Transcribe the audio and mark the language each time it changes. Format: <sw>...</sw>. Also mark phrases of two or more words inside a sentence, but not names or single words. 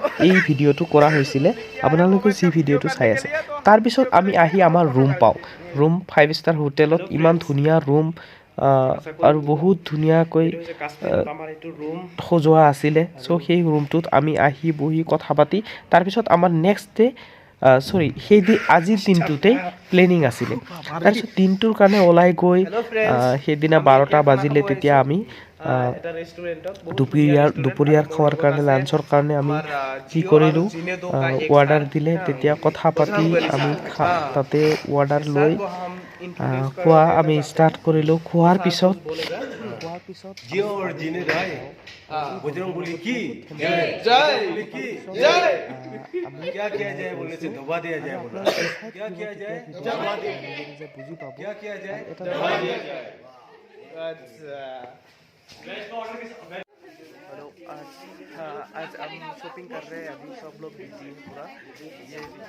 <as>এই ভিডিঅ'টো কৰা হৈছিল আপোনালোকে যি ভিডিঅ'টো চাই আছে তাৰ পিছত আমি আহি আমাৰ ৰুম পাওঁ ৰুম 5 ষ্টাৰ হোটেলত ইমান ধুনীয়া ৰুম আৰু বহুত ধুনীয়াকৈ সজোৱা আছিলে সো সেই ৰুমটোত আমি আহি বহি কথা পাতি তাৰ পিছত আমাৰ</as> <en>next day</en> <as>আজিৰ দিনটোতে প্লেনিং আছিলে তাৰপিছত দিনটোৰ কাৰণে ওলাই গৈ সেইদিনা 12টা বাজিলে তেতিয়া আমি দুপৰীয়াৰ খোৱাৰ কাৰণে লাঞ্চৰ কাৰণে আমি কি কৰিলোঁ অৰ্ডাৰ দিলে তেতিয়া কথা পাতি আমি তাতে অৰ্ডাৰ লৈ খোৱা আমি ষ্টাৰ্ট কৰিলোঁ খোৱাৰ পিছত</as> <hi>बजरंगबली की जय जय जय क्या किया जाए बोलने से दबा दिया जाए बोला क्या किया जाए दबा दिया क्या किया जाए दबा दिया जाए अच्छा हेलो आज हम शॉपिंग कर रहे हैं अभी सब लोग बिजी हैं पूरा ये</hi>